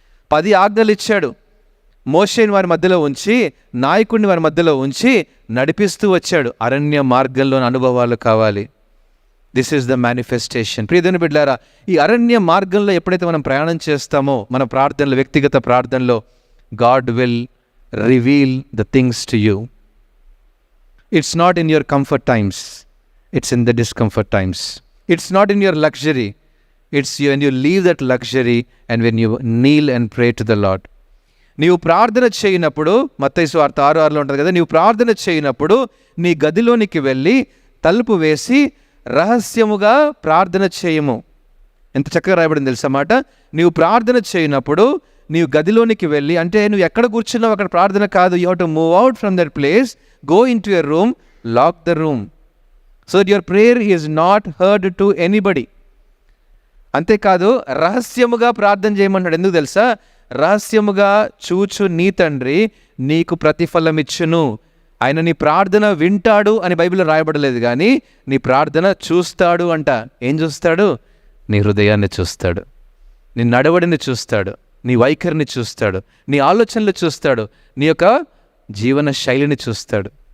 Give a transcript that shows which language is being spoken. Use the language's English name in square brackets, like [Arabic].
[Telugu] 10 ఆజ్ఞలు ఇచ్చాడు. మోషేని వారి మధ్యలో ఉంచి, నాయకుడిని వారి మధ్యలో ఉంచి నడిపిస్తూ వచ్చాడు. అరణ్య మార్గంలోని అనుభవాలు కావాలి. [English] This is the manifestation. [Telugu] ప్రియ దేవుని బిడ్డలారా, ఈ అరణ్య మార్గంలో ఎప్పుడైతే మనం ప్రయాణం చేస్తామో, మన ప్రార్థనలో, వ్యక్తిగత ప్రార్థనలో, [English] God will reveal the things to you. It's not in your comfort times, it's in the discomfort times. It's not in your luxury, it's when you leave that luxury and when you kneel and pray to the Lord. [Telugu] నీవు ప్రార్థన చేయనప్పుడు, మత్తయి సువార్త 6:6లో ఉంటుంది కదా, నీవు ప్రార్థన చేయనప్పుడు నీ గదిలోనికి వెళ్ళి తలుపు వేసి రహస్యముగా ప్రార్థన చేయము. ఎంత చక్కగా రాయబడింది తెలుసా మాట. నీవు ప్రార్థన చేయనప్పుడు నీవు గదిలోనికి వెళ్ళి, అంటే నువ్వు ఎక్కడ కూర్చున్నావు అక్కడ ప్రార్థన కాదు. [English] You have to move out from that place, go into your room, lock the room, so that your prayer is not heard to anybody. [Telugu] అంతేకాదు, రహస్యముగా ప్రార్థన చేయమన్నాడు. ఎందుకు తెలుసా? రహస్యముగా చూచు నీ తండ్రి నీకు ప్రతిఫలం ఇచ్చును. ఆయన నీ ప్రార్థన వింటాడు అని బైబిల్లో రాయబడలేదు, కానీ నీ ప్రార్థన చూస్తాడు అంట. ఏం చూస్తాడు? నీ హృదయాన్ని చూస్తాడు, నీ నడవడిని చూస్తాడు, నీ వైఖరిని చూస్తాడు, నీ ఆలోచనలు చూస్తాడు, నీ యొక్క జీవన శైలిని చూస్తాడు.